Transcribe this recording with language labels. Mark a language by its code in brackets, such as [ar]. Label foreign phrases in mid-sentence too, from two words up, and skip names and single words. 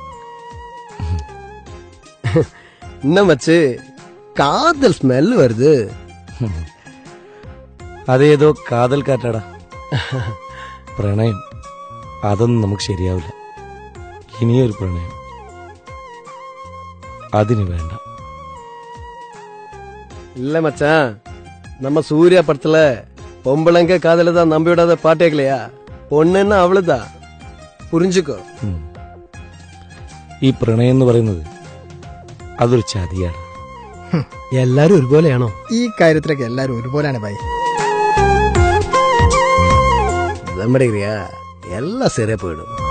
[ta] என்ன மச்சு காதல் ஸ்மெல் வருது. [ml] അതേതോ കാതൽ കാറ്റാടാ. പ്രണയം അതൊന്നും നമുക്ക് ശരിയാവില്ല. ഇനിയൊരു പ്രണയം അതിന് വേണ്ട. [ta] இல்ல மச்சான், நம்ம சூர்யா படத்துல பொம்பளைங்க காதல தான் நம்பி விடாத பாட்டே இல்லையா? பொண்ணுன்னா அவளுதான், പുരിഞ്ചുക്കോ. [ml] ഈ പ്രണയം എന്ന് പറയുന്നത് അതൊരു ചതിയാണ്. എല്ലാരും ഒരുപോലെയാണോ? ഈ കാര്യത്തിലൊക്കെ എല്ലാരും ഒരുപോലെയാണ് ഭായി. നമ്മടിയാ എല്ലാം ശരിയാ പോയിടും.